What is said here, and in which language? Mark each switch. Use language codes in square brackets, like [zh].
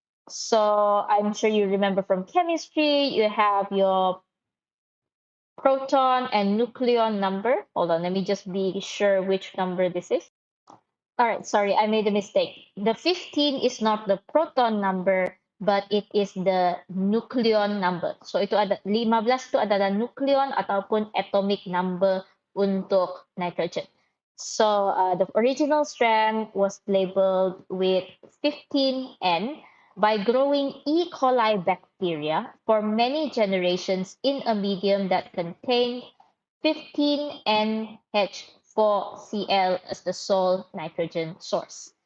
[en] So I'm sure you remember from chemistry, you have your proton and nucleon number. Hold on, let me just be sure which number this is. All right, sorry, I made a mistake. The 15 is not the proton number, but it is the nucleon number. [ms] So itu ada 15 itu adalah nucleon ataupun atomic number untuk nitrogen. [en] So the original strand was labeled with 15N by growing E. coli bacteria for many generations in a medium that contained 15NH4Cl as the sole nitrogen source.